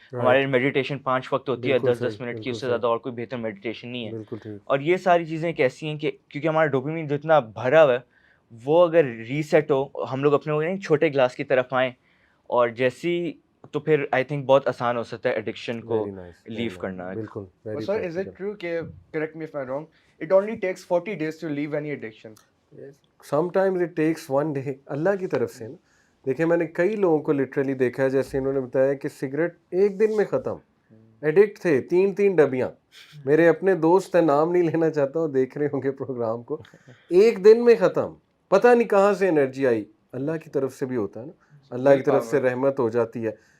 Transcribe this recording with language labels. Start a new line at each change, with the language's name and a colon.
Urdu: ہمارے میڈیٹیشن 5 وقت ہوتی ہے, 10-10 منٹ کی, اس سے زیادہ اور کوئی بہتر میڈیٹیشن نہیں ہے. اور یہ ساری چیزیں ایک ایسی ہیں کہ کیونکہ ہمارا ڈوپامین جتنا بھرا ہوا ہے وہ اگر ریسیٹ ہو, ہم لوگ اپنے چھوٹے گلاس کی طرف آئیں اور جیسی, تو پھر آئی تھنک بہت آسان ہو سکتا ہے ایڈکشن کو لیو کرنا.
English: Sir, is it true کہ, correct me if I'm wrong, it only takes 40 days to leave any addiction? Sometimes it takes 1 day.
Urdu: اللہ کی طرف سے نا, دیکھیں میں نے کئی لوگوں کو لٹرلی دیکھا ہے, جیسے انہوں نے بتایا کہ سگریٹ 1 دن میں ختم, ایڈکٹ تھے 3 ڈبیاں. میرے اپنے دوست ہیں, نام نہیں لینا چاہتا ہوں, دیکھ رہے ہوں گے پروگرام کو, 1 دن میں ختم. پتہ نہیں کہاں سے انرجی آئی, اللہ کی طرف سے بھی ہوتا ہے نا, اللہ کی طرف سے رحمت ہو جاتی ہے.